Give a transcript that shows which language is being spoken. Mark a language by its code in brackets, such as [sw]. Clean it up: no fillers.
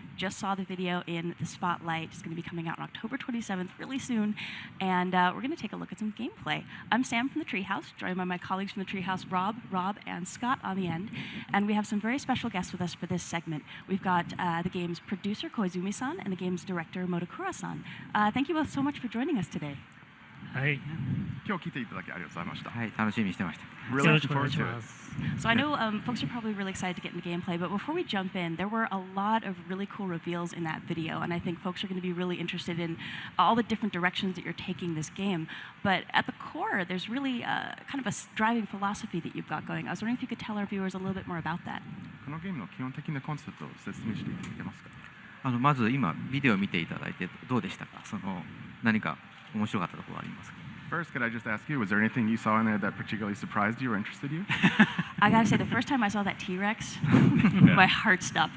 [en] Just saw the video in the Spotlight. It's going to be coming out on October 27th, really soon, and we're going to take a look at some gameplay. I'm Sam from the Treehouse, joined by my colleagues from the Treehouse, Rob, and Scott on the end, and we have some very special guests with us for this segment. We've got the game's producer, Koizumi-san, and the game's director, Motokura-san. Thank you both so much for joining us today. [ja] はい。今日来ていただきありがとうございました。はい、楽しみにしてました。 [en] Really looking forward to it. So I know folks are probably really excited to get into gameplay, but before we jump in, there were a lot of really cool reveals in that video, and I think folks are going to be really interested in all the different directions that you're taking this game. But at the core, there's really kind of a driving philosophy that you've got going. I was wondering if you could tell our viewers a little bit more about that. [ja] このゲームの基本的なコンセプトを説明していただけますか。まず今ビデオを見ていただいてどうでしたか。何か面白かったところはありますか。 [en] First, could I just ask you, was there anything you saw in there that particularly surprised you or interested you? I gotta say, the first time I saw that T-Rex, my heart stopped.